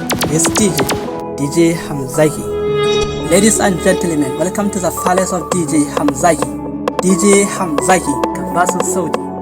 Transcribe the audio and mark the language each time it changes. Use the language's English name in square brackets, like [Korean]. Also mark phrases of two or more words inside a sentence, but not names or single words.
[English] Yes, D J, D J Hamzaki. Ladies and gentlemen, welcome to the palace of D J Hamzaki. [Hausa] D J Hamzaki, ka ba su sauti.